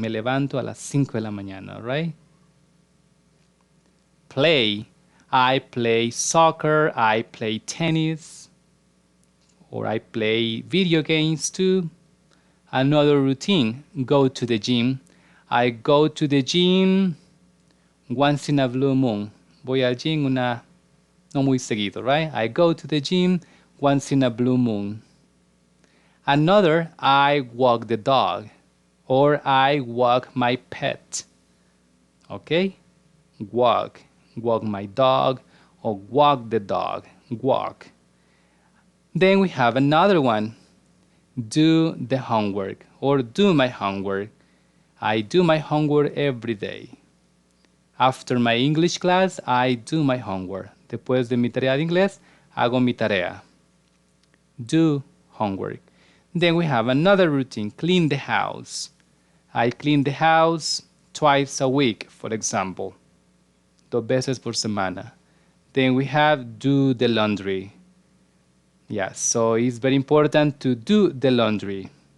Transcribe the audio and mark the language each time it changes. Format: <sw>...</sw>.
<es>Me levanto a las 5 de la mañana,</es> <en>right? Play. I play soccer, I play tennis, or I play video games too. Another routine, go to the gym. I go to the gym once in a blue moon.</en> <es>Voy al gym no muy seguido,</es> <en>right? I go to the gym once in a blue moon. Another, I walk the dog, or I walk my pet. Okay? Walk my dog, or walk the dog, walk. Then we have another one, do the homework, or do my homework. I do my homework every day. After my English class, I do my homework.</en> <es>Después de mi tarea de inglés, hago mi tarea.</es> <en>Do homework. Then we have another routine, clean the house. I clean the house twice a week, for example.</en> <es>2 veces por semana.</es> <en>Then we have do the laundry. Yeah, so it's very important to do the laundry.</en>